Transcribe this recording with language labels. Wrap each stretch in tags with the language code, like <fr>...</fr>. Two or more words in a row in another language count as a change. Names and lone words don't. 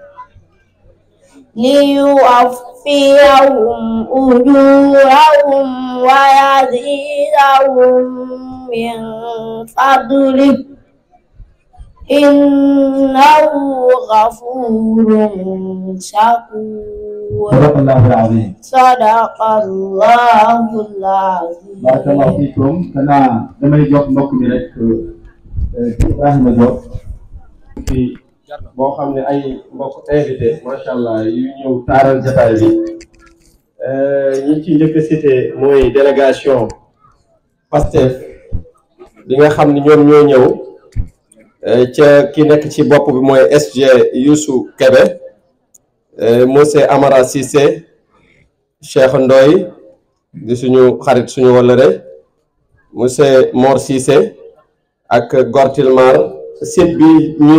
<ar>ليوفيهم أجورهم ويزيدهم من فضله إنه غفور شكور. صدق الله العظيم. صدق الله العظيم. بارك الله فيكم.</ar> <wo>أنا damay jox mbokk mi rek Ibrahima Diop ci boo xam ne ay mbokk invité macha allah yu ñëw taaral jotaay bi ñi ci njëkk a cité mooy délégation Pastef bi nga xam ne ñoom ñoo ñëw ca ki nekk ci bopp bi mooy SG Youssou Kébé monsieur Amara Cissé Cheikh Ndoye di suñu xarit suñu wëllëre monsieur Mor Cissé ak Gortilmar site bi ñuy</wo>